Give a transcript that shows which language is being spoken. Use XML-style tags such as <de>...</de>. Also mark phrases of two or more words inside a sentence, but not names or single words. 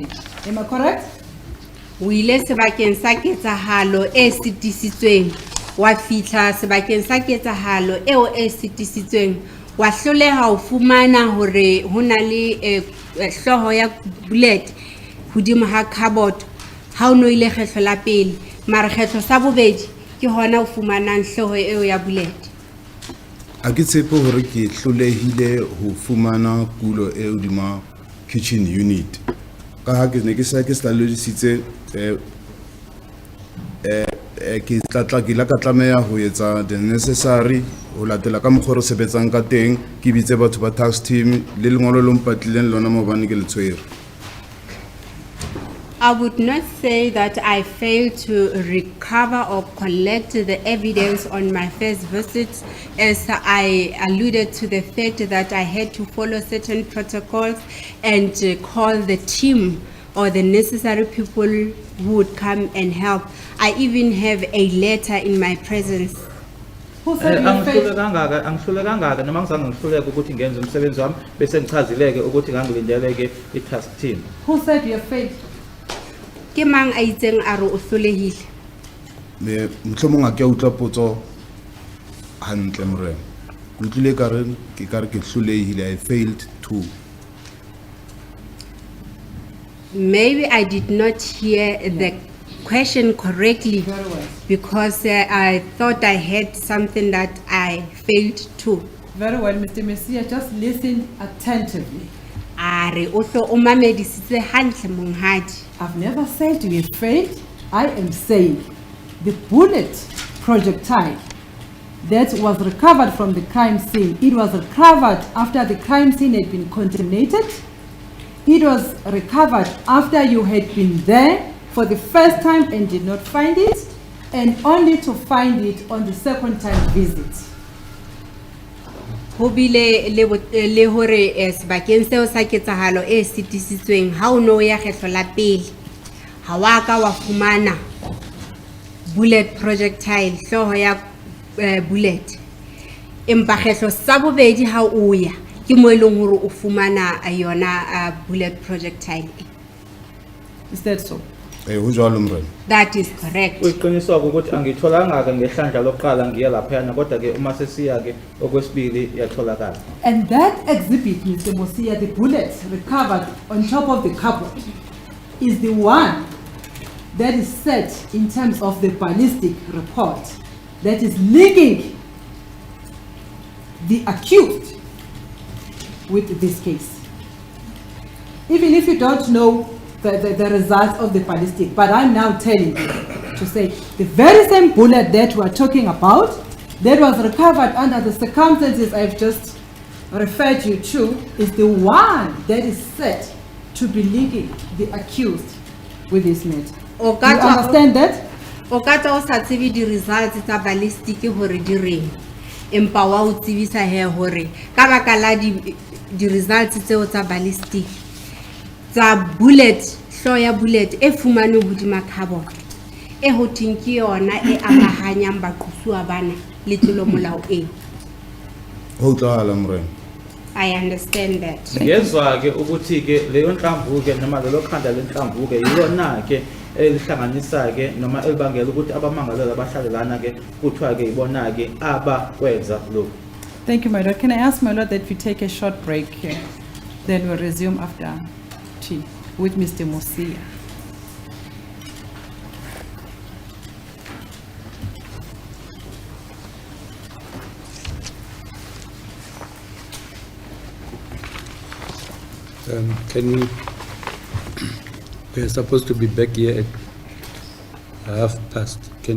<en>Am I correct?</en> <st>O ile sebakeng sa ketsahalo e sitisitsweng wa fihla sebakeng sa ketsahalo eo e sitisitsweng wa hloleha ho fumana hore hona le hloho ya bullet hodimo ha cupboard ha o no ile kgetlo la pele mara kgetlo sa bobedi ke hona o fumanang hloho eo ya bullet. A ke tshepe hore ke hlolehile ho fumana kulo e hodima</st> <en>kitchen unit</en> <st>ka ha ke ne ke sa ke stalodisitse ke tla ka tlameha ho etsa</st> <en>the necessary</en> <st>ho latela ka mokgoro sebetsang ka teng ke bitse batho ba</st> <en>tax team</en> <st>le lengolo lo mpatlileng lona mo bane ke le tshwere.</st> <en>I would not say that I failed to recover or collect the evidence on my first visit, as I alluded to the fact that I had to follow certain protocols and call the team or the necessary people who would come and help. I even have a letter in my presence. Who said you failed?</en> <zu>Angihlule kangaka noma ngizange ngihluleke ukuthi ngenze umsebenzi wami bese ngichazileke ukuthi ngangilindeleke i-</zu> <en>task team. Who said you failed?</en> <st>Ke mang a itseng a re o hlolehile? mohlomong a ke a utlwa potso hantle morena. Ke utlwile ke ka re ke hlolehile,</st> <en>I failed to. Maybe I did not hear the question correctly Very well. because I thought I had something that I failed to. Very well, Mr. Messiah, just listen attentively.</en> <st>Are o hlo o mamedisitse hantle monghadi.</st> <en>I've never said you have failed. I am saying the bullet projectile that was recovered from the crime scene, it was recovered after the crime scene had been contaminated. It was recovered after you had been there for the first time and did not find it, and only to find it on the second time visit.</en> <st>Ho bile le hore sebakeng seo sa ketsahalo e sitisitsweng ha o no ya kgetlo la pele ha wa ka wa fumana</st> <en>bullet projectile</en> <st>hloho ya bullet empa kgetlo sa bobedi ha o ya ke mo eleng hore o fumana yona</st> <en>bullet projectile. Is that so?</en> <st>Ho jwalo morena.</st> <en>That is correct.</en> <zu>Uqiniswa ukuthi angitholanga ke ngehlandla lokuqala ngiye lapha kodwa ke uma sesiya ke okwesibili yatholakala.</zu> <en>And that exhibit, Mr. Mosia, the bullet recovered on top of the cupboard, is the one that is set in terms of the ballistic report that is linking the accused with this case. Even if you don't know the results of the ballistic, but I'm now telling you to say the very same bullet that we are talking about that was recovered under the circumstances I've just referred you to is the one that is set to be linking the accused with this matter. You understand that?</en> <st>O ka tla o sa tsebe di results tsa ballistic hore di reng empa wa o tsebisa he hore ka baka la di results tseo tsa ballistic tsa bullet hloya bullet e fumane hodima carbon e hothing ke yona e amahanyang baqosuwa bana le tlolo molao e. Ho tlaala morena.</st> <en>I understand that.</en> <zu>Ngezwa ke ukuthi ke leyo nhlamvu ke noma lelo khanda lenhlamvu ke yiyona ke elihlanganisa ke noma elibangela ukuthi abamangalelwa abahlalelana ke kuthiwa ke ibona ke abakwenza lokho.</zu> <en>Thank you, my lord. Can I ask, my lord, that we take a short break here? Then we'll resume after tea with Mr. Mosia. Can we are supposed to be back here at 1:30.</en>